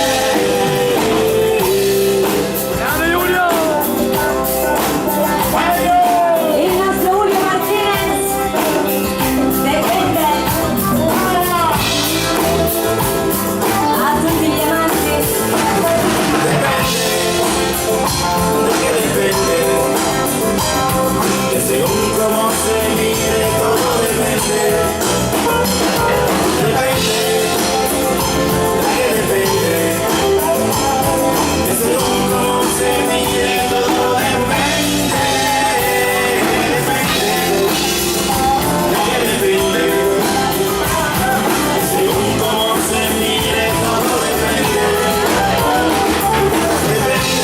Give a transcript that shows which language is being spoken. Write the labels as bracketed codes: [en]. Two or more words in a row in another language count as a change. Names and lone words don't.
[it] Grande Giulio! Il nostro Julio Martinez! Dipende! A tutti gli amanti! [es] Que depende, que según cómo se mire todo depende, depende, que depende, que según cómo se mire todo depende, depende, que depende, que según cómo se mire todo depende, depende.